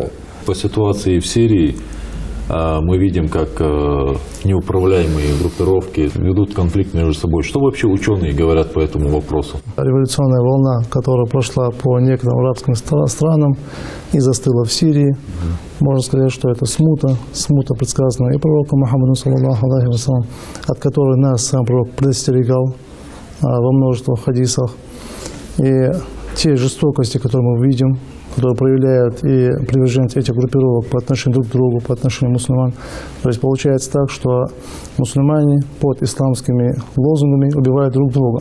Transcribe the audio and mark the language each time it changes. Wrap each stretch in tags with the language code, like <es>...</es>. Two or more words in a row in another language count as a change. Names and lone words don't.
<ru>По ситуации в Сирии мы видим, как неуправляемые группировки ведут конфликт между собой. Что вообще ученые говорят по этому вопросу? Революционная волна, которая прошла по некоторым арабским странам и застыла в Сирии, можно сказать, что это смута, предсказанная и пророком Мухаммаду,</ru> <ar>صلى الله عليه وسلم,</ar> <ru>от которой нас сам пророк предостерегал во множестве хадисах. И те жестокости, которые мы видим, которые проявляют и приверженцы этих группировок по отношению друг к другу, по отношению мусульман. То есть получается так, что мусульмане под исламскими лозунгами убивают друг друга.</ru>